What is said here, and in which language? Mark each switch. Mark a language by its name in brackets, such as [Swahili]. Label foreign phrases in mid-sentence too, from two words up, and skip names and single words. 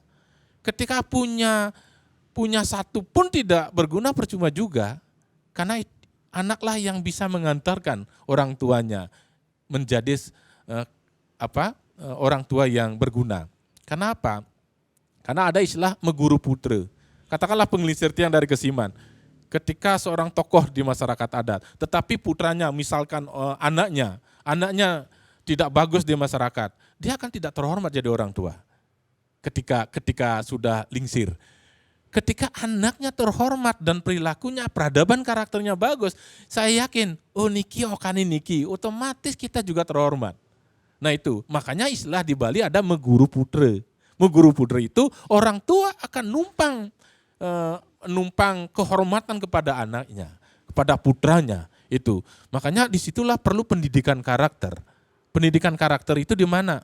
[Indonesian] Ketika punya satu pun tidak berguna percuma juga, karena anaklah yang bisa mengantarkan orang tuanya menjadi orang tua yang berguna. Kenapa? Karena ada istilah [Balinese] meguru putra. [Indonesian] Katakanlah [Balinese] pengelisir tiang [Indonesian] dari Kesiman. Ketika seorang tokoh di masyarakat adat, tetapi putranya misalkan anaknya tidak bagus di masyarakat, dia akan tidak terhormat jadi orang tua. Ketika sudah lingsir. Ketika anaknya terhormat dan perilakunya, peradaban karakternya bagus, saya yakin, [Balinese] niki okani niki, [Indonesian] otomatis kita juga terhormat. Nah itu, makanya istilah di Bali ada [Balinese] meguru putra. Meguru putra [Indonesian] itu orang tua akan numpang kehormatan kepada anaknya, kepada putranya itu. Makanya disitulah perlu pendidikan karakter. Pendidikan karakter itu di mana?